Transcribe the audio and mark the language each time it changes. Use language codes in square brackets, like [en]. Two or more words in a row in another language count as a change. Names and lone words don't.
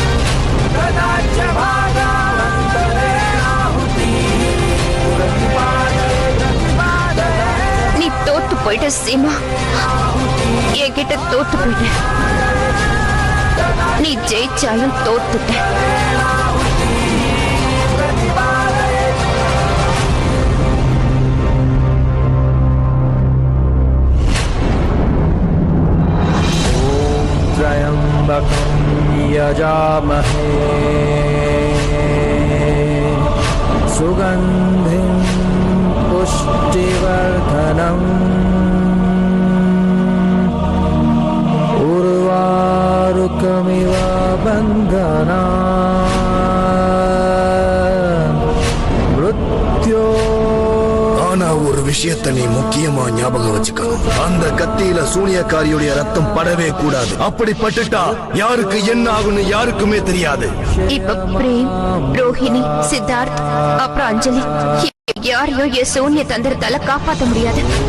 [ta] நீ தோத்து போயிட்ட சீமா, என்கிட்ட தோத்து போயிட்ட. நீ ஜெயிச்சாலும் தோத்துட்ட. [sa] त्र्यम्बकं यजामहे सुगन्धिं पुष्टिवर्धनम् उर्वारुकमिव बन्धनान् मृत्यो. [ta] ஆனா ஒரு விஷயத்தை நீ முக்கியமா ஞாபகம் வச்சுக்கணும். அந்த கத்தியில சூனியக்காரியுடைய ரத்தம் படவே கூடாது. அப்படி பட்டுட்டா யாருக்கு என்ன ஆகும்னு யாருக்குமே தெரியாது. இப்ப பிரேம், ரோஹிணி, சித்தார்த், அப்புறம் அஞ்சலி, யாரையும் என் சூன்ய தந்திரத்தால காப்பாற்ற முடியாது.